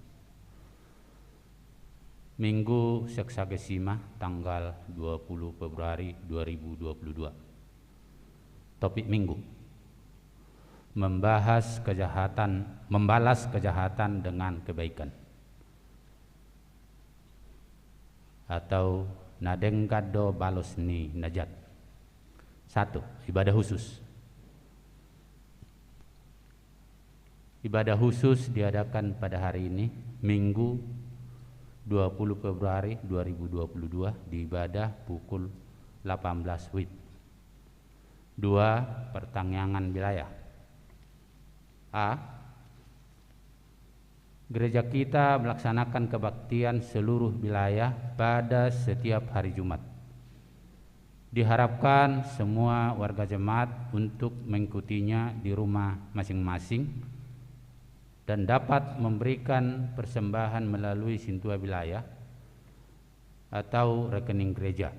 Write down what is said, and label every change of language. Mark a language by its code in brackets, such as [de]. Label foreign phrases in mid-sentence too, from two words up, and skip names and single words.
[id] Minggu Seksagesima tanggal 20 Februari 2022. Topik minggu: membalas kejahatan dengan kebaikan, atau [bbc] nadengkado balos ni najat. [id] 1. Ibadah khusus. Ibadah khusus diadakan pada hari ini, Minggu 20 Februari 2022, di ibadah pukul 18 WIB. 2. Pertangyangan wilayah. A. Gereja kita melaksanakan kebaktian seluruh wilayah pada setiap hari Jumat. Diharapkan semua warga jemaat untuk mengikutinya di rumah masing-masing dan dapat memberikan persembahan melalui sintua wilayah atau rekening gereja.